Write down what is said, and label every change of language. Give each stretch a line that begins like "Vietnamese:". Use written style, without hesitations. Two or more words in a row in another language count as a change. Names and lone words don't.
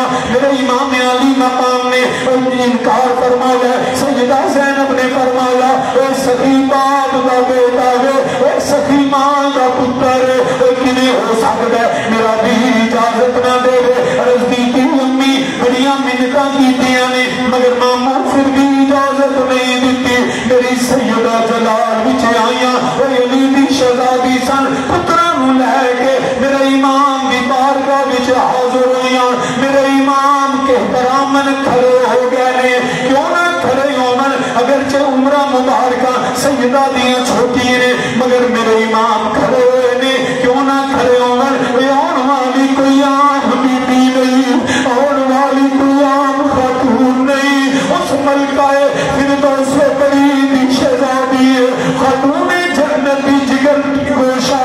Punjabi: میرے امام علی مقام نے انکار فرمایا، سیدہ زینب نے فرمایا اے سخی باپ دا بیٹا ہے، اے سخی ماں دا پتر ہے، کنے ہو سکتا ہے میرا بھی اجازت نہ دے۔ عرض کی تھی امی بڑیاں منتاں کیتیاں نے، مگر ماموں پھر بھی اجازت نہیں دیتی۔ میری سیدہ جلال وچ آئیاں، اے علی دی شہزادی سن، پتراں نو لے کے میرے امام دی بارگاہ وچ حاضر ہوئیاں، میرے امام کے احترامن کھڑے ہو گئے نے، کیوں نہ کھڑے ہومن اگرچہ عمرہ مبارکہ سیدہ دیاں چھوٹی نے، مگر میرے امام کھڑے ہوئے نے، کیوں نہ کھڑے ہومن آن والی کوئی عام بی بی نہیں، آن والی کوئی عام خاتون نہیں، اس ملکہ فردوس سے بڑی دی شہزادی ہے، خاتون جنت دی جگر کی گوش